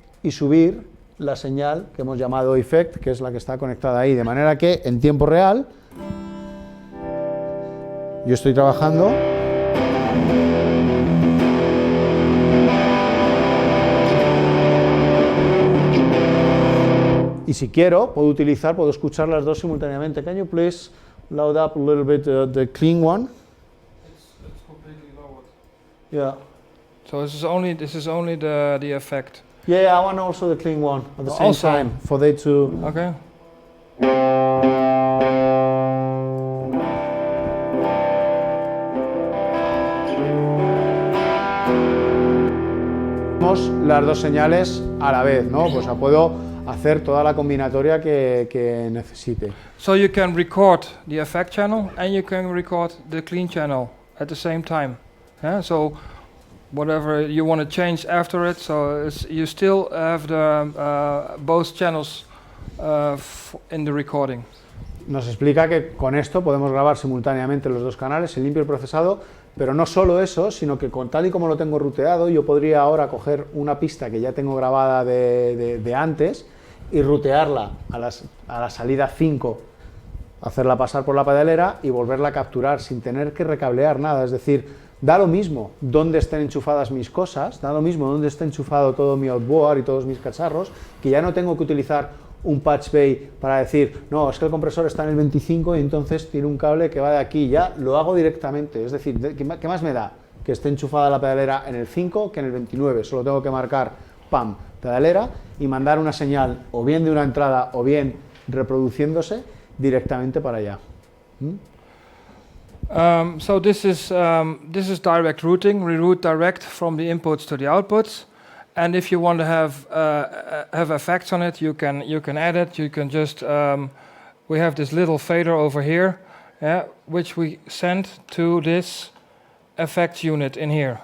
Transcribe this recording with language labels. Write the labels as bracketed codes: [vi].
[es] Y subir la señal que hemos llamado effect, que es la que está conectada ahí, de manera que en tiempo real yo estoy trabajando y si quiero, puedo escuchar las dos simultáneamente. [en] Can you please loud up a little bit the clean one? It's completely lowered. Yeah. So this is only the effect. Yeah, I want also the clean one at the same time for they to. Okay. [es] Las dos señales a la vez, ¿no? Pues puedo hacer toda la combinatoria que necesite. [en] So you can record the effect channel and you can record the clean channel at the same time. Yeah? So whatever you want to change after it, so you still have the both channels in the recording. [es] Nos explica que con esto podemos grabar simultáneamente los dos canales, el limpio y el procesado, pero no solo eso, sino que con tal y como lo tengo ruteado, yo podría ahora coger una pista que ya tengo grabada de antes y rutearla a la salida 5, hacerla pasar por la pedalera y volverla a capturar sin tener que recablear nada. Es decir, da lo mismo dónde estén enchufadas mis cosas, da lo mismo dónde esté enchufado todo mi outboard y todos mis cacharros, que ya no tengo que utilizar un patch bay para decir, no, es que el compresor está en el 25 y entonces tiene un cable que va de aquí, ya lo hago directamente, es decir, ¿qué más me da? Que esté enchufada la pedalera en el 5 que en el 29, solo tengo que marcar, pam, pedalera y mandar una señal o bien de una entrada o bien reproduciéndose directamente para allá. [en] So this is direct routing. We route direct from the inputs to the outputs. And if you want to have effects on it, you can add it. You can just we have this little fader over here, which we send to this effects unit in here.